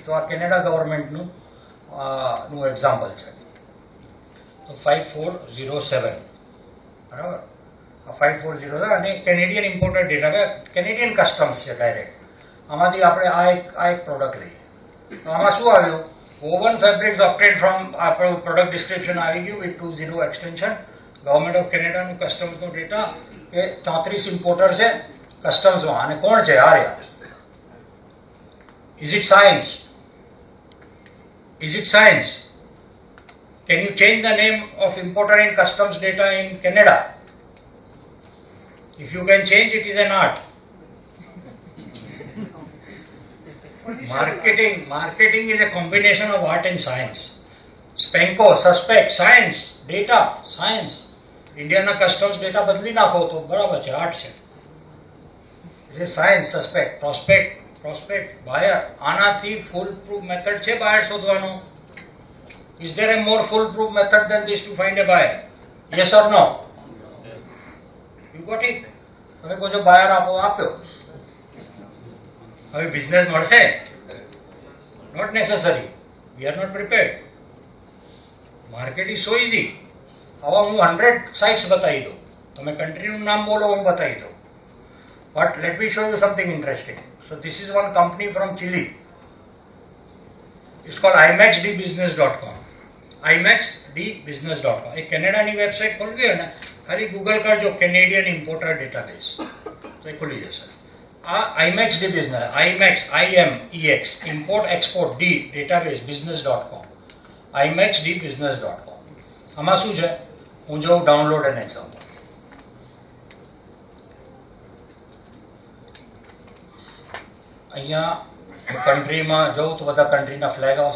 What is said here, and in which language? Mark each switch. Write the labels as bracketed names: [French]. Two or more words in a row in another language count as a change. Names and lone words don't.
[Gujarati] તો આ કેનેડા ગવર્મેન્ટનું નું એક્ઝામ્પલ છે. તો 5407, બરાબર? આ 5407 અને [English] Canadian imported data, Canadian customs [Gujarati] છે ડાયરેક્ટ. આમાંથી આપણે આ એક પ્રોડક્ટ લઈએ. તો આમાં શું આવ્યું? [English] woven fabrics obtained from [Gujarati] આપણું [English] product description [Gujarati] આવી ગયું [English] with 20 extension. [Gujarati] ગવર્મેન્ટ ઓફ કેનેડાનું કસ્ટમ્સનો ડેટા કે 34 ઇમ્પોર્ટર છે કસ્ટમ્સમાં. અને કોણ છે? આર્યા. [English] Is it science? Is it science? Can you change the name of importer in customs data in Canada? If you can change, it is an art. Marketing is a combination of art and science. Spenco, suspect, science, data, science. Indiana customs data [Gujarati] બદલી નાખો તો બરાબર છે, આર્ટ છે. [English] It is science, suspect, prospect, buyer. [Gujarati] આનાથી [English] foolproof method [Gujarati] છે બાયર શોધવાનો? [English] Is there a more foolproof method than this to find a buyer? Yes or no? You got it? [Gujarati] તમે કહો છો બાયર આપ્યો. હવે બિઝનેસ મળશે? [English] Not necessary. We are not prepared. Market is so easy. [Gujarati] હવે હું 100 સાઇટ્સ બતાવી દઉં, તમે કન્ટ્રીનું નામ બોલો, હું બતાવી દઉં. [English] But let me show you something interesting. So this is one company from Chile. It's called imaxdbusiness.com. imaxdbusiness.com. [Gujarati] એક કેનેડાની વેબસાઇટ ખોલવી હોય ને, ખાલી ગૂગલ કરજો [English] Canadian importer database, [Gujarati] તો એ ખુલી જશે. આ imaxd business, IMEX, [English] import export d database [Gujarati] business.com, imaxdbusiness.com. આમાં શું છે? હું જોઉં [English] download an example. [Gujarati] અહીંયા કન્ટ્રીમાં જઉં તો બધા કન્ટ્રીના ફ્લેગ આવશે.